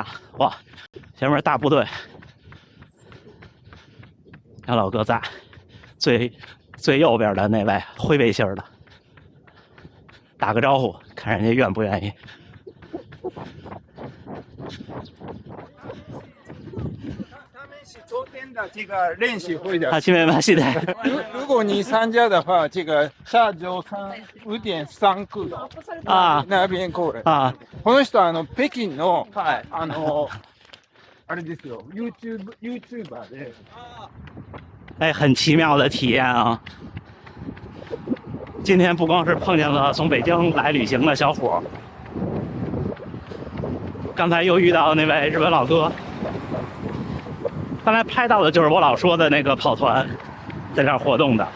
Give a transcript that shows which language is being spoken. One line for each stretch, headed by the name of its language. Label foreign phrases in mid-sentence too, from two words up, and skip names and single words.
Chinese: 哇，前面大部队，有老哥在，最右边的那位灰背心的，打个招呼，看人家愿不愿意。昨天的这个练习会的。
Japanese: 初めまして。
Chinese: 如果你参加的话，这个下周3 5.3区那边过来。
Japanese: この人北京のあれですよ、YouTuber で。
Chinese: 很奇妙的体验啊！今天不光是碰见了从北京来旅行的小伙，刚才又遇到那位日本老哥。刚才拍到的就是我老说的那个跑团，在这儿活动的。